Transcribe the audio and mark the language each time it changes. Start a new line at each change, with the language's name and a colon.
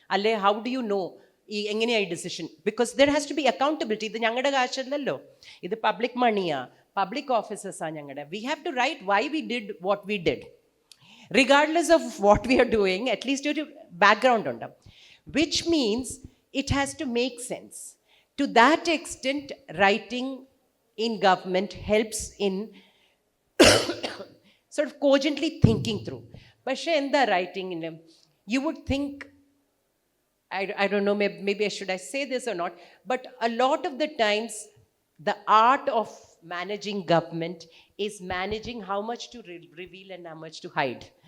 English: അല്ലെ, how do you know
Malayalam: ഈ എങ്ങനെയായി decision?
English: Because there has to be accountability.
Malayalam: ഇത് ഞങ്ങളുടെ കാശല്ലല്ലോ, ഇത് പബ്ലിക് മണിയാ, പബ്ലിക് ഓഫീസേഴ്സാണ് ഞങ്ങളുടെ.
English: We have to write why we did what we did, regardless of what we are doing.
Malayalam: At least ഒരു background ഉണ്ട്,
English: Which means it has to make sense. To that extent writing in government helps in sort of cogently thinking through.
Malayalam: പക്ഷേ എന്താ റൈറ്റിങ്ങിന്,
English: you would think, I don't know, maybe should I say this or not, but a lot of the times the art of managing government is managing how much to reveal and how much to hide.